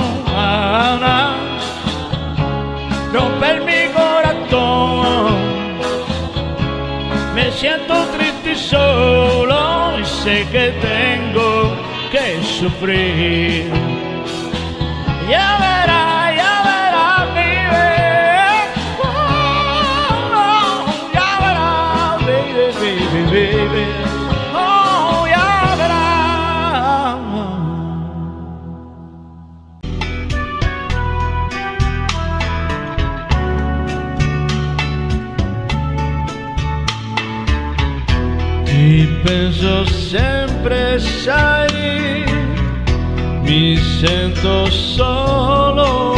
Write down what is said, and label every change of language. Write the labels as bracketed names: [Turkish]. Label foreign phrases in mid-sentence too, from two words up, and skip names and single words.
[Spanish] Ana, romper mi corazón. Me siento triste y solo y sé que tengo que sufrir. Ya verás, baby. Oh, ya verás, [English] baby, baby, baby. [Spanish] Oh, ya verás. [Italian] Ti penso sempre, sai, mi sento solo.